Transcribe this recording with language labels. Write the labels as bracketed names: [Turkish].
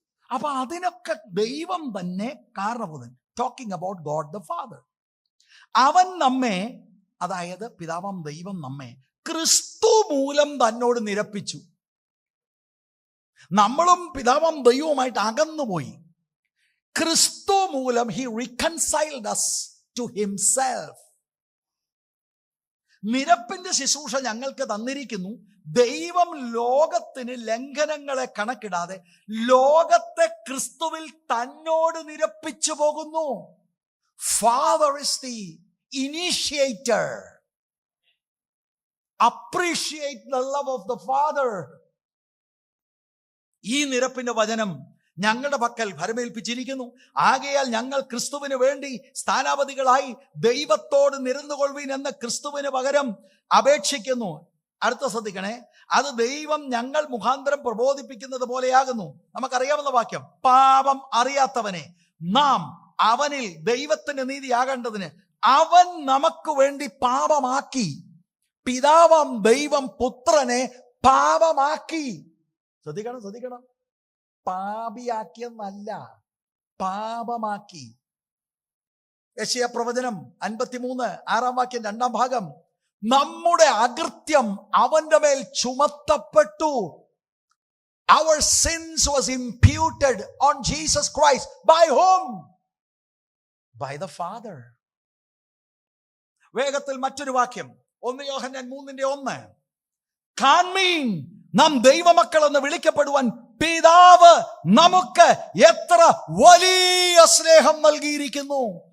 [Malayalam] അപ്പൊ അതിനൊക്കെ ദൈവം തന്നെ കാരണഭൂതൻ. [English] Talking about God the father. [Malayalam] അവൻ നമ്മെ, അതായത് പിതാവാം ദൈവം നമ്മെ ക്രിസ്തു മൂലം തന്നോട് നിരപ്പിച്ചു. നമ്മളും പിതാവാം ദൈവവുമായിട്ട് അകന്നുപോയി. ക്രിസ്തു മൂലം [English] he reconciled us to himself. [Malayalam] നിരപ്പിന്റെ ശുശ്രൂഷ ഞങ്ങൾക്ക് തന്നിരിക്കുന്നു. ദൈവം ലോകത്തിന് ലംഘനങ്ങളെ കണക്കിടാതെ ലോകത്തെ ക്രിസ്തുവിൽ തന്നോട് നിരപ്പിച്ചു പോകുന്നു. [English] Father is the initiator. Appreciate the love of the Father. [Malayalam] ഈ നിരപ്പിന്റെ വചനം ഞങ്ങളുടെ പക്കൽ ഭരമേൽപ്പിച്ചിരിക്കുന്നു. ആകയാൽ ഞങ്ങൾ ക്രിസ്തുവിന് വേണ്ടി സ്ഥാനാപതികളായി ദൈവത്തോട് നിരന്നുകൊള്ളുവിൻ എന്ന് ക്രിസ്തുവിന് പകരം അപേക്ഷിക്കുന്നു. അടുത്ത ശ്രദ്ധിക്കണേ, അത് ദൈവം ഞങ്ങൾ മുഖാന്തരം പ്രബോധിപ്പിക്കുന്നത് പോലെയാകുന്നു. നമുക്കറിയാവുന്ന വാക്യം, പാപം അറിയാത്തവനെ നാം അവനിൽ ദൈവത്തിന്റെ നീതിയാകേണ്ടതിന് അവൻ നമുക്ക് വേണ്ടി പാപമാക്കി. പിതാവാം ദൈവം പുത്രനെ പാപമാക്കി. ശ്രദ്ധിക്കണം, പാപിയാക്കിയെന്നല്ല, പാപമാക്കി. യെശയ്യാ പ്രവചനം 53 6 വാക്യം 2 ഭാഗം, നമ്മുടെ അകൃത്യം അവന്റെ മേൽ ചുമത്തപ്പെട്ടു. [English] Our sins was imputed on Jesus Christ. By whom? By the Father. [Malayalam] വേഗത്തിൽ മറ്റൊരു വാക്യം, 1 യോഹന്നാൻ 3:1, കാൺമീൻ നാം ദൈവമക്കൾ എന്ന് വിളിക്കപ്പെടുവാൻ പിതാവ് നമുക്ക് എത്ര വലിയ സ്നേഹം നൽകിയിരിക്കുന്നു.